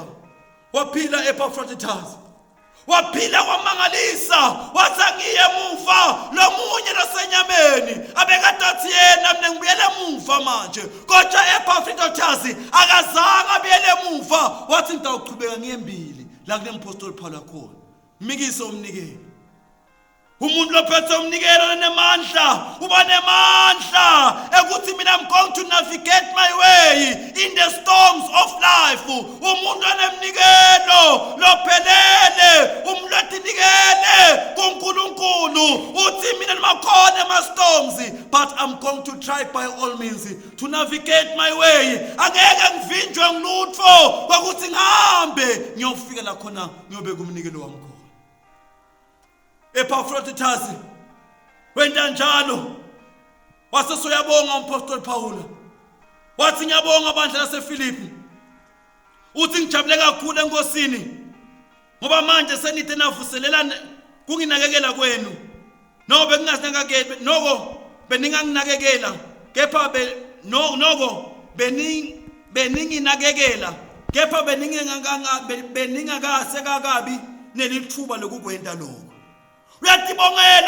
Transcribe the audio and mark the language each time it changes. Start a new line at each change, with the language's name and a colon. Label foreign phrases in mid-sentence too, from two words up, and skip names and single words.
Swati: Waphila Epaphroditus, waphila kwamangalisa, wathi angiye emuva, lo munye losenyameni abekadathi yena mina ngibuyele emuva manje, kodwa Epaphroditus akazange abuyele emuva, wathi ngitawuqhubeka ngiyembili la kunempostoli Paul khona, mikise umnikelo. Umuntu lophethe umnikelo nemandla, uba nemandla ekuthi mina
English: I'm going to navigate my way in the storms of life.
Swati: Umuntu onemnikelo lophelele, umuntu otinikele kuNkulunkulu, uthi mina makhona ama-storms,
English: but I'm going to try by all means to navigate my way.
Swati: Angeke ngivinjwe ngilutho kwakuthi ngihambe ngiyofika la khona ngiyobeka umnikelo wami. Epaphroditus wenta njalo wase soyabonga umpostoli Paul wathi ngiyabonga bandla laseFilipi uthi ngijabule kakhulu enkosini ngoba manje senithe navuselelana kunginakekela kwenu nobe kungasinakekela noko beninganginakekela kepha noko beninginakekela kepha beningakase kakabi nelithuba lokukwenta lokho uyatibongela